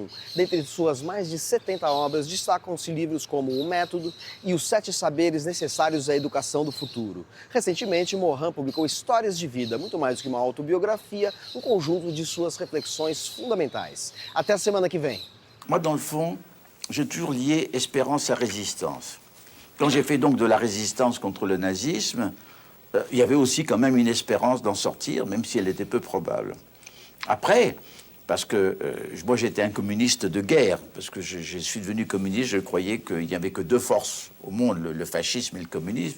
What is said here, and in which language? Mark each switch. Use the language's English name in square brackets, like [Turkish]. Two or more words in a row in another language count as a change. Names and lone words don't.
[Portuguese] Dentre suas mais de 70 obras, destacam-se livros como O Método e Os 7 Saberes Necessários à Educação do Futuro. Recentemente, Morin publicou Histórias de Vida, muito mais do que uma autobiografia, um conjunto de suas reflexões fundamentais. Até a semana que vem. [French] Moi, dans le fond, j'ai toujours lié espérance à résistance. Quand j'ai fait donc de la résistance contre le nazisme, il y avait aussi quand même une espérance d'en sortir, même si elle était peu probable. Après, parce que moi j'étais un communiste de guerre, parce que je suis devenu communiste, je croyais qu'il n'y avait que deux forces au monde, le fascisme et le communisme.